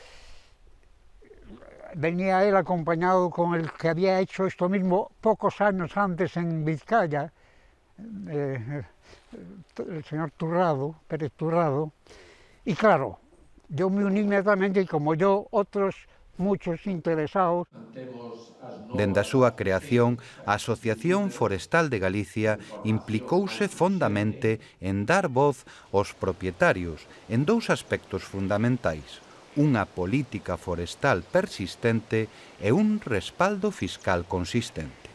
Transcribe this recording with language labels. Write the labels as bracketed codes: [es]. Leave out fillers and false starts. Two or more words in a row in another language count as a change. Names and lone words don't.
[es] Venía él acompañado con el que había hecho esto mismo pocos años antes en Vizcaya, el señor Turrado, Pérez Turrado, y claro, yo me uní inmediatamente y como yo, otros muchos interesados. [gl] Dende a súa creación, a Asociación Forestal de Galicia implicouse fondamente en dar voz aos propietarios en dous aspectos fundamentais: unha política forestal persistente e un respaldo fiscal consistente.